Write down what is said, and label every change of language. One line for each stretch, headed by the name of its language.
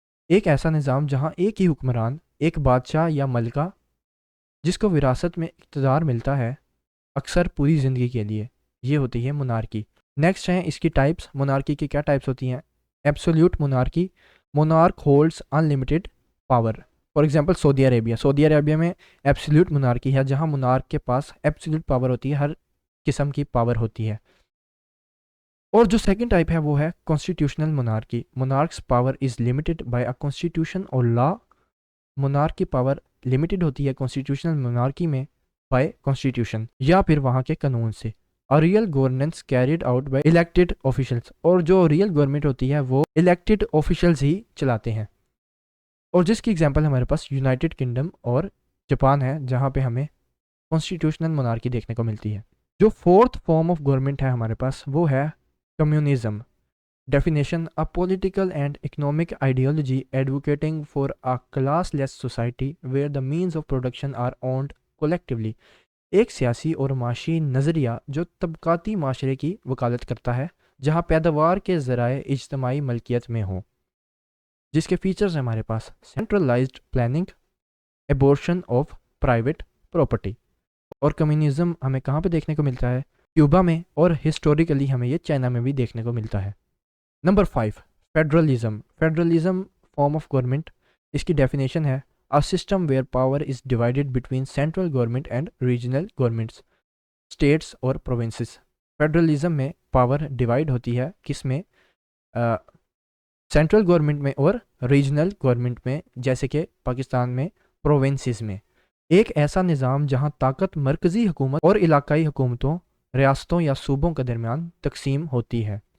Urdu: ایک ایسا نظام جہاں ایک ہی حکمران، ایک بادشاہ یا ملکہ، جس کو وراثت میں اقتدار ملتا ہے اکثر پوری زندگی کے لیے، یہ ہوتی ہے monarchy۔ نیکسٹ ہیں اس کی ٹائپس۔ monarchy کی کیا ٹائپس ہوتی ہیں؟ Absolute monarchy،
English: monarch holds unlimited power۔
Urdu: For example سعودی عربیہ، سعودی عربیہ میں ایبسلیوٹ monarchy ہے جہاں monarch کے پاس ایبسلیوٹ پاور ہوتی ہے، ہر قسم کی پاور ہوتی ہے۔ اور جو سیکنڈ ٹائپ ہے وہ ہے constitutional monarchy.
English: monarch's power is limited by a constitution اور law.
Urdu: monarch کی پاور لمیٹڈ ہوتی ہے کانسٹیٹیوشنل monarchy میں بائی کانسٹیٹیوشن یا پھر وہاں کے قانون سے. اور real governance carried out by elected officials, اور جو ریئل گورنمنٹ ہوتی ہے وہ الیکٹڈ آفیشلس ہی چلاتے ہیں. اور جس کی ایگزامپل ہمارے پاس یونائٹڈ کنگڈم اور جاپان ہے جہاں پہ ہمیں کانسٹیٹیوشنل monarchy دیکھنے کو ملتی ہے. جو فورتھ فارم آف گورنمنٹ ہے ہمارے پاس وہ ہے communism.
English: Definition: a political and economic ideology advocating for a classless society where the means of production are owned collectively.
Urdu: ایک سیاسی اور معاشی نظریہ جو طبقاتی معاشرے کی وکالت کرتا ہے جہاں پیداوار کے ذرائع اجتماعی ملکیت میں ہوں. جس کے فیچرز ہیں ہمارے پاس centralised planning, abortion of private property. اور کمیونزم ہمیں کہاں پہ دیکھنے کو ملتا ہے؟ کیوبا میں, اور ہسٹوریکلی ہمیں یہ چائنا میں بھی دیکھنے کو ملتا ہے. Number 5 federalism. Federalism form of government, اس کی ڈیفینیشن ہے
English: a system where power is divided between central government and regional governments, states اور provinces.
Urdu: فیڈرلزم میں پاور ڈیوائڈ ہوتی ہے کس میں؟ سینٹرل گورنمنٹ میں اور ریجنل گورنمنٹ میں, جیسے کہ پاکستان میں پروونسز میں. ایک ایسا نظام جہاں طاقت مرکزی حکومت اور علاقائی حکومتوں, ریاستوں یا صوبوں کے درمیان تقسیم ہوتی ہے.